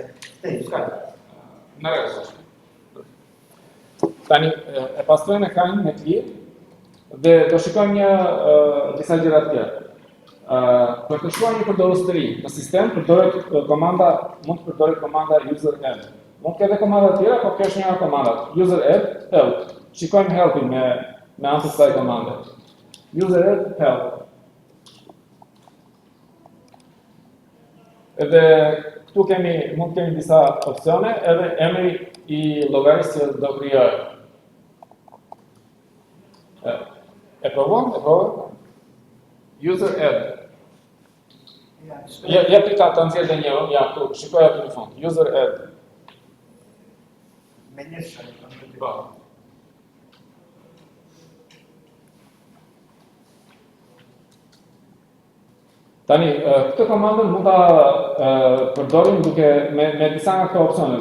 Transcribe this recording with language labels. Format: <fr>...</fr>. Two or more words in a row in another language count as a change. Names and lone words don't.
<sq>Ska. Në rregull. Tani e pastrojmë ekranin me klik dhe do shikojmë disa gjëra të tjera. Për të shkruar një përdorus të ri në sistem, mund të përdoret komanda user add. Mund të ketë komanda të tjera, por kjo është një nga komandat. User add help. Shikojmë helpin me anë të kësaj komande. User add help. Edhe këtu mund të kemi disa opsione, edhe emri i llogarisë që do krijohet. E provojmë? User add. Ja klika të nxjerrë një, ja këtu, shikoj aty në fund. User add. Me një shë. Po. Tani, këtë komandën mund ta përdorim duke me disa nga këto opsione.</sq>